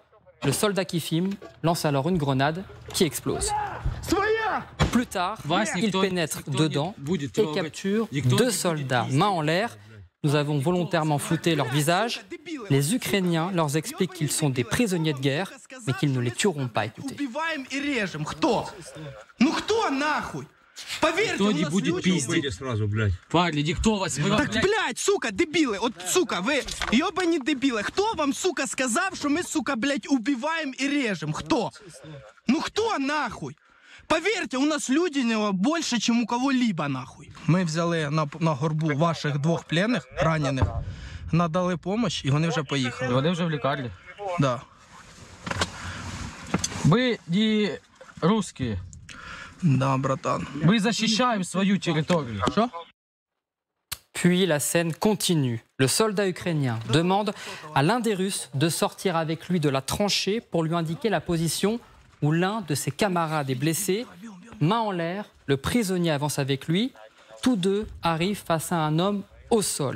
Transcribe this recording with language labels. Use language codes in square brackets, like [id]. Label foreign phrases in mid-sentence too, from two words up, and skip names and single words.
[fr] Le soldat qui filme lance alors une grenade qui explose. Plus tard, il pénètre dedans et capture 2 soldats main en l'air. Nous avons volontairement flouté leur visage. Les Ukrainiens leur expliquent qu'ils sont des prisonniers de guerre, mais qu'ils ne les tueront pas. Écoutez. [ru] Поверьте, Кто не будет пиздить сразу, блядь? Парни, никто вас... [uk] Так, блядь, сука, дебіли, от, сука, ви йобані дебіли. Хто вам, сука, сказав, що ми, сука, блядь, убиваємо і режемо? Хто? Ну хто, нахуй? Поверьте, у нас людяного більше, чим у кого-либо, нахуй. Ми взяли на горбу ваших 2 пленних, ранених, надали допомогу, і вони вже поїхали. Вони вже в лікарні? [ru] Да. Мы не русские. Да, братан. Мы защищаем свою территорию. Что? [fr] Puis la scène continue. Le soldat ukrainien demande à l'un des Russes de sortir avec lui de la tranchée pour lui indiquer la position où l'un de ses camarades est blessé. Main en l'air, le prisonnier avance avec lui. Tous 2 arrivent face à un homme au sol.